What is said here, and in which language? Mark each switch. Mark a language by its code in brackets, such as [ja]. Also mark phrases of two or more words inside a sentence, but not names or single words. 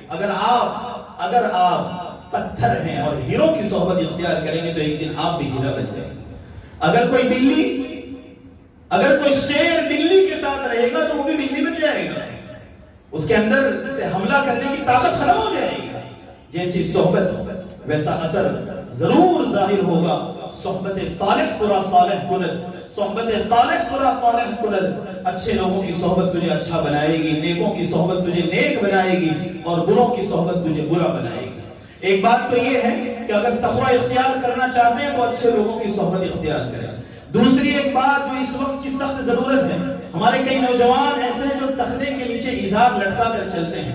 [ur] اگر آپ پتھر ہیں اور ہیروں کی صحبت اختیار کریں گے تو ایک دن آپ بھی ہیرا بن جائیں گے. اگر کوئی شیر بلی کے ساتھ رہے گا تو وہ بھی بلی بن جائے گا، اس کے اندر سے حملہ کرنے کی طاقت ختم ہو جائے گی. جیسی صحبت ویسا اثر ضرور ظاہر ہوگا. [fa] صحبت صالح ترا صالح کند، صحبت طالح ترا طالح کند. [ur] اچھے لوگوں کی صحبت تجھے اچھا بنائے گی، نیکوں کی صحبت تجھے نیک بنائے گی اور بروں کی صحبت تجھے برا بنائے گی. ایک بات تو یہ ہے کہ اگر تقوی اختیار کرنا چاہتے ہیں تو اچھے لوگوں کی صحبت اختیار کریں. دوسری ایک بات جو اس وقت کی سخت ضرورت ہے، ہمارے کئی نوجوان ایسے ہیں جو ٹخنے کے نیچے ازار لٹکا کر چلتے ہیں.